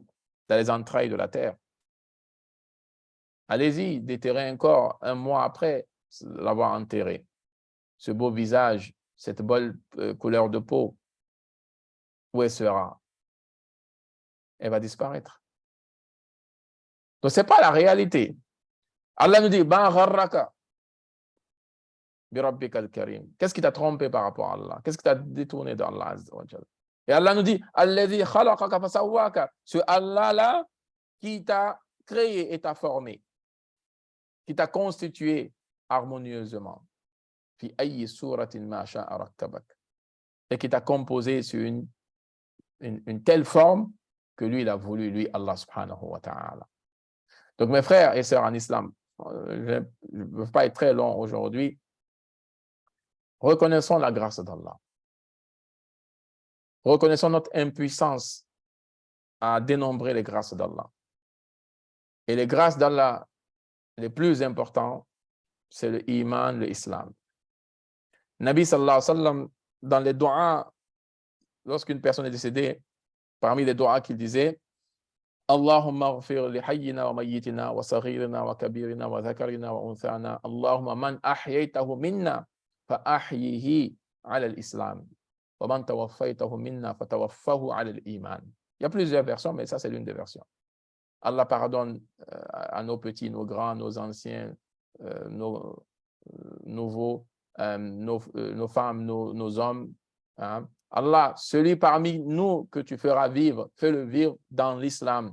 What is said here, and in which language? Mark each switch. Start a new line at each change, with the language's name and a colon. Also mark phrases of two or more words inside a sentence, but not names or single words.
French: Dans les entrailles de la terre. Allez-y, déterrer un corps un mois après l'avoir enterré. Ce beau visage, cette belle couleur de peau, où elle sera? Elle va disparaître. Donc, ce n'est pas la réalité. Allah nous dit,
Arabic: ما غرك بربك الكريم.
French: Qu'est-ce qui t'a trompé par rapport à Allah? Qu'est-ce qui t'a détourné d'Allah? Et Allah nous dit,
Arabic: الذي خلقك فسواك.
French: Ce Allah-là qui t'a créé et t'a formé, qui t'a constitué harmonieusement.
Arabic: في أي صورة ما شاء ركبك.
French: Et qui t'a composé sur une telle forme que lui, il a voulu, lui, Allah
Arabic: سبحانه وتعالى.
French: Donc, mes frères et sœurs en islam, je ne veux pas être très long aujourd'hui. Reconnaissons la grâce d'Allah. Reconnaissons notre impuissance à dénombrer les grâces d'Allah. Et les grâces d'Allah les plus importantes, c'est le iman, le islam. Nabi
Arabic: صلى الله عليه وسلم,
French: dans les doigts, lorsqu'une personne est décédée, parmi les doigts qu'il disait,
Arabic: اللهم اغفر لحينا وميتنا وصغيرنا وكبيرنا وذكرنا وأنثانا. اللهم من أحييته منا فأحيه على الإسلام. ومن توفيته منا فتوفه على الإيمان.
French: Il y a plusieurs versions, mais ça c'est l'une des versions. Allah pardonne à nos petits, nos grands, nos anciens, nos nouveaux, nos femmes, nos hommes. Hein. Allah, celui parmi nous que tu feras vivre, fais-le vivre dans l'islam.